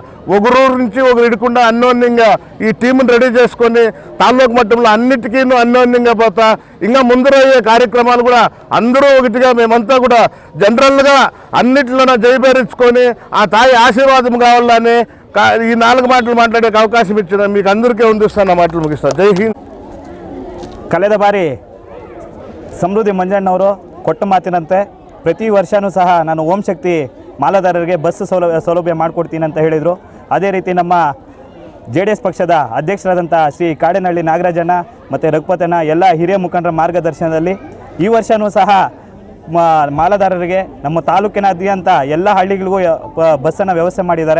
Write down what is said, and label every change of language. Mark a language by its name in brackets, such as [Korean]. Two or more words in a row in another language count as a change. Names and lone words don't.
[Telugu] ఒకరూరు నుంచి ఒకరు ఇడకుండా అన్యోన్యంగా ఈ టీంని రెడీ చేసుకొని తాలూకు మట్టంలో అన్నిటికీ అన్యోన్యంగా పోతా ఇంకా ముందరయ్యే కార్యక్రమాలు కూడా అందరూ ఒకటిగా మేమంతా కూడా జనరల్గా అన్నిటిలోనే జయపేరించుకొని ఆ తాయి ఆశీర్వాదం కావాలని ఈ 4 మాటలు మాట్లాడే అవకాశం ఇచ్చిన మీకు అందరికీ అందిస్తాను. ఆ మాటలు ముగిస్తాను. [Hindi] जय हिंद. [Kannada] ಕಳೆದ ಬಾರಿ ಸಮೃದ್ಧಿ ಮಂಜಣ್ಣವರು ಕೊಟ್ಟ ಮಾತಿನಂತೆ ಪ್ರತಿ ವರ್ಷವೂ ಸಹ ನಾನು ಓಂ ಶಕ್ತಿ ಮಾಲಾಧಾರರಿಗೆ ಬಸ್ ಸೌಲಭ್ಯ ಮಾಡಿಕೊಡ್ತೀನಿ ಅಂತ ಹೇಳಿದರು. ಅದೇ ರೀತಿ ನಮ್ಮ JDS ಪಕ್ಷದ ಅಧ್ಯಕ್ಷರಾದಂಥ ಶ್ರೀ ಕಾಡೇನಹಳ್ಳಿ ನಾಗರಾಜಣ್ಣ ಮತ್ತು ರಘುಪತಣ್ಣ ಎಲ್ಲ ಹಿರಿಯ ಮುಖಂಡರ ಮಾರ್ಗದರ್ಶನದಲ್ಲಿ ಈ ವರ್ಷವೂ ಸಹ ಮಾಲಾಧಾರರಿಗೆ ನಮ್ಮ ತಾಲೂಕಿನಾದ್ಯಂತ ಎಲ್ಲ ಹಳ್ಳಿಗಳಿಗೂ ಬಸ್ಸನ್ನು ವ್ಯವಸ್ಥೆ ಮಾಡಿದ್ದಾರೆ.